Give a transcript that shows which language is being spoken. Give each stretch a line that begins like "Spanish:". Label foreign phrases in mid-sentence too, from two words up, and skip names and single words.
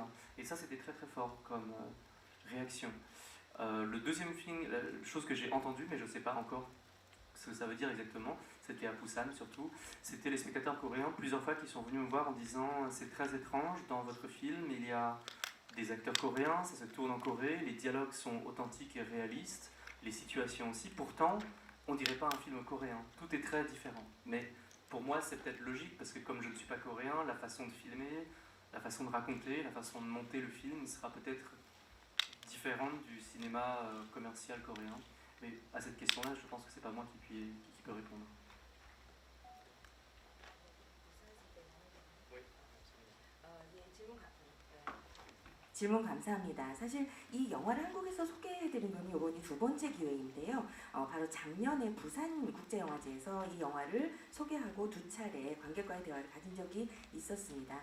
French: Et ça, c'était très très fort comme réaction. Le deuxième film, la chose que j'ai entendue, mais je ne sais pas encore ce que ça veut dire exactement, c'était à Busan surtout, c'était les spectateurs coréens plusieurs fois qui sont venus me voir en disant c'est très étrange, dans votre film il y a des acteurs coréens, ça se tourne en Corée, les dialogues sont authentiques et réalistes, les situations aussi, pourtant on dirait pas un film coréen, tout est très différent. Mais pour moi c'est peut-être logique parce que comme je ne suis pas coréen, la façon de filmer, la façon de raconter, la façon de monter le film sera peut-être différente du cinéma commercial coréen. Mais à cette question-là, je pense que c'est pas moi qui peut répondre.
Korean: 질문 감사합니다. 사실 이 영화를 한국에서 소개해드린 건 이번이 2번째 기회인데요. 바로 작년에 부산국제영화제에서 이 영화를 소개하고 2차례 관객과의 대화를 가진 적이 있었습니다.